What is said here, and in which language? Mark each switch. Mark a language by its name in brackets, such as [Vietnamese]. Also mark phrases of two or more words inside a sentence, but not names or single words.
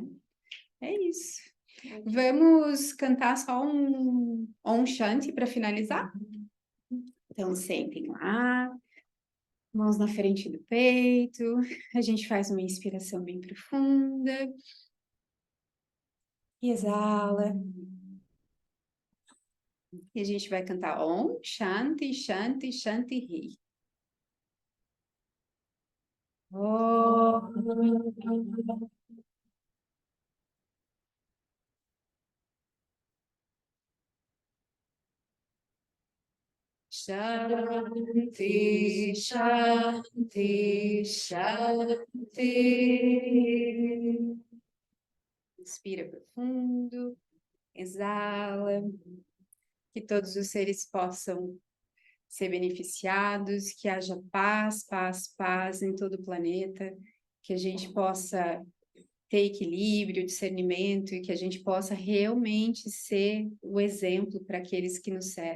[Portuguese] É isso. Vamos cantar só um [Sanskrit] Om Shanti [Portuguese] para finalizar? Então, sentem lá, mãos na frente do peito. A gente faz uma inspiração bem profunda. E exala. E a gente vai cantar [Sanskrit] Om Shanti, Shanti, Shanti Hi. Om. Shanti, Shanti, Shanti. [Portuguese] Inspira profundo, exala, que todos os seres possam ser beneficiados, que haja paz, paz, paz em todo o planeta, que a gente possa ter equilíbrio, discernimento e que a gente possa realmente ser o exemplo para aqueles que nos cercam.